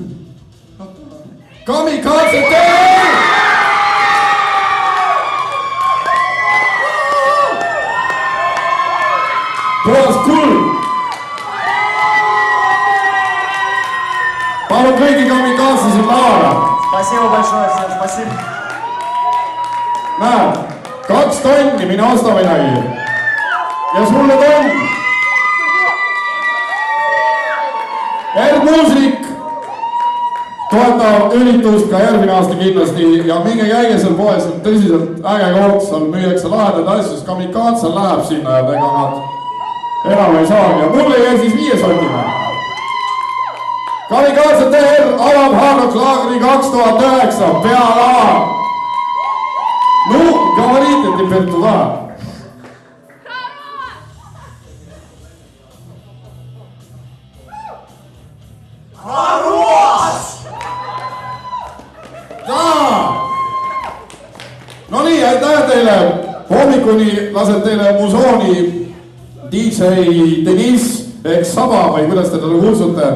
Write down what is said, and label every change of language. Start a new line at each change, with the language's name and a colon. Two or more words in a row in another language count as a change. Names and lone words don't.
Estonian: Kamikaze teeb! Puhas kuld! Palun kõigi kamikaze siin lavale!
Russian: Спасибо большое всем, спасибо.
Estonian: Näed, 2 tonni, mine osta midagi. Ja sulle tonn. Muusik toetab üritust ka järgmine aasta kindlasti ja minge käige seal poes, on tõsiselt äge koht, seal müüakse lahedad asju, sest kamikaze läheb sinna ja ega nad enam ei saagi ja mulle jäi siis 5 sotiga. Kamikaze TR avab Hard Rock Laagri 2009 pealaa.
Russian: Ну, говорите теперь туда.
Estonian: No nii, aitäh teile. Hommikuni laseb teile musooni DJ Deniss ehk Saba või kuidas te talle kutsute.